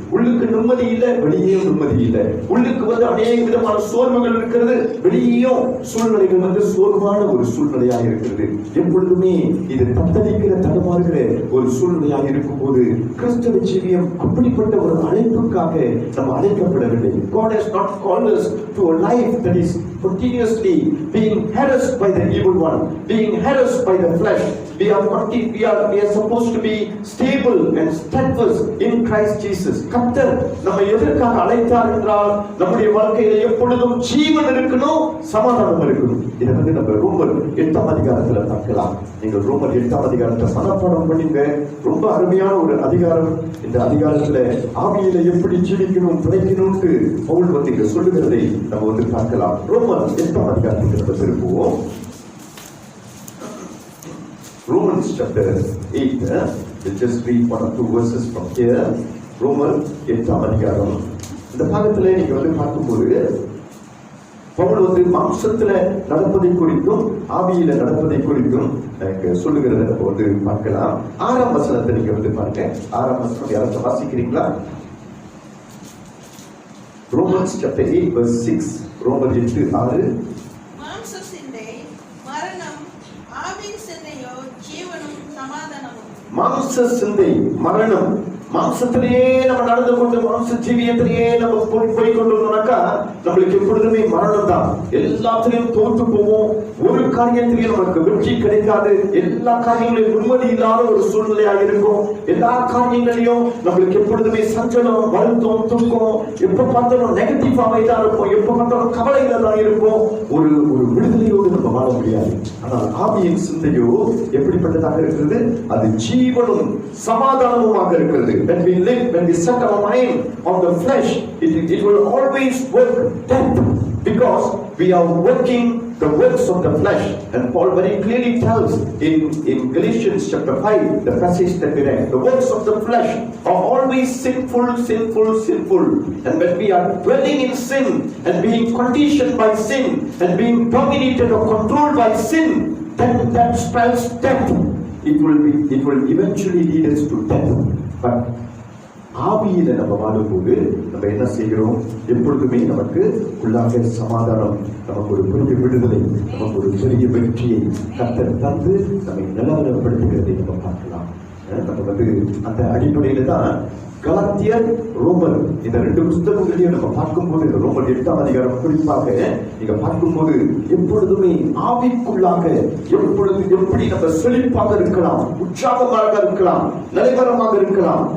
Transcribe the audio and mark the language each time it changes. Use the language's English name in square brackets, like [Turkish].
[Tamil] உள்ளுக்கு நிம்மதி இல்லை, வெளியே நிம்மதி இல்லை. உள்ளுக்கு அநேக விதமான சோர்வுகள் இருக்கிறது, வெளியும் சூழ்நிலைகள் சோர்வான ஒரு சூழ்நிலையாக இருக்கிறது. எப்பொழுதுமே இது தத்தளிக்கிற தடுமாறுகிற ஒரு சூழ்நிலையாக இருக்கும் போது கிறிஸ்தவ ஜீவியம் அப்படிப்பட்ட ஒரு அழைப்புக்காக நம்ம அழைக்கப்படவில்லை. [English] God has not called us to a life that is continuously being harassed by the evil one, being harassed by the flesh. We are supposed to be stable and steadfast in Christ Jesus. [Tamil] கர்த்தர் நம்ம எதற்காக அழைத்தார் என்றால், நம்முடைய வாழ்க்கையில எப்பொழுதும் ஜீவன் இருக்கணும், சமாதானம் இருக்கணும். இதை நம்ம ரோமர் 8ஆம் அதிகாரத்துல பார்க்கலாம். நீங்கள் ரோமர் 8ஆம் அதிகாரத்தை மனப்பாடம் பண்ணுங்க. ரொம்ப அருமையான ஒரு அதிகாரம். இந்த அதிகாரத்துல ஆவியில எப்படி ஜீவிக்கணும், பிழைக்கணும்னு பவுல் இங்க சொல்லுகிறதை நம்ம பார்க்கலாம். ரோமர் 8ஆம் அதிகாரத்துக்கு நம்ம திரும்புவோம். [English] Romans chapter 8, we'll just read 1 or 2 verses from here. [Tamil] ரோமர் 8ஆம் அதிகாரம். இந்த பாகத்துல நீங்க பார்க்கும்போது பவுல் மாம்சத்துல நடப்பதை குறித்தும் ஆவியில நடப்பதை குறித்தும் சொல்லுகிறத நம்ம பார்க்கலாம். 6ஆம் வசனத்தை நீங்க பாருங்க. 6ஆம் வசனம் யாராச்சும் வாசிக்கிறீங்களா? [English] Romans chapter 8 verse 6. ரோமர் 8:6. [Tamil] மாம்ச சிந்தை மரணம், ஆவியின் சிந்தையோ ஜீவனும் சமாதானமும். மாம்ச சிந்தை மரணம். மாம்சத்திலேயே நம்ம நடந்து கொண்டு மாம்ச ஜீவியத்திலேயே நம்ம போய் கொண்டு வந்தோம்னாக்கா நம்மளுக்கு எப்பொழுதுமே மரணம் தான். எல்லாத்திலையும் தோற்று போவோம். ஒரு காரியத்திலையும் நமக்கு வெற்றி கிடைக்காது. எல்லா காரியங்களையும் நிம்மதி இல்லாத ஒரு சூழ்நிலையாக இருக்கும். எல்லா காரியங்களையும் நம்மளுக்கு எப்பொழுதுமே சஞ்சலம், வருத்தம், துக்கம், எப்ப பார்த்தாலும் நெகட்டிவாவே தான் இருப்போம். எப்ப பார்த்தாலும் கவலையில தான் இருப்போம். ஒரு விடுதலையோடு நம்ம வாழ முடியாது. ஆனால் ஆவியின் சிந்தையோ எப்படிப்பட்டதாக இருக்கிறது? அது ஜீவனும் சமாதானமுமாக இருக்கிறது. [English] When we set our mind on the flesh, it will always work death, because we are working the works of the flesh. And Paul very clearly tells in Galatians chapter 5, the passage that we read, the works of the flesh are always sinful. And when we are dwelling in sin and being conditioned by sin and being dominated or controlled by sin, then that spells death. It will eventually lead us to death. [Tamil] But ஆவியில நம்ம வாழும்போது நம்ம என்ன செய்கிறோம்? எப்பொழுதுமே நமக்கு உள்ளாக சமாதானம், நமக்கு ஒரு பெரிய விடுதலை, நமக்கு ஒரு பெரிய வெற்றியை கர்த்தர் தந்து நம்மை நிலவரப்படுத்துகிறதை நம்ம பார்க்கலாம். நம்ம அந்த அடிப்படையில தான் கலாத்தியர், ரோமர் இந்த 2 புத்தகங்களையும் நம்ம பார்க்கும்போது, ரோமர் 8ஆம் அதிகாரம் குறிப்பாக நீங்க பார்க்கும்போது எப்பொழுதுமே ஆவிக்குள்ளாக எப்படி நம்ம செழிப்பாக இருக்கலாம், உற்சாகமாக இருக்கலாம், நிலைவரமாக இருக்கலாம்.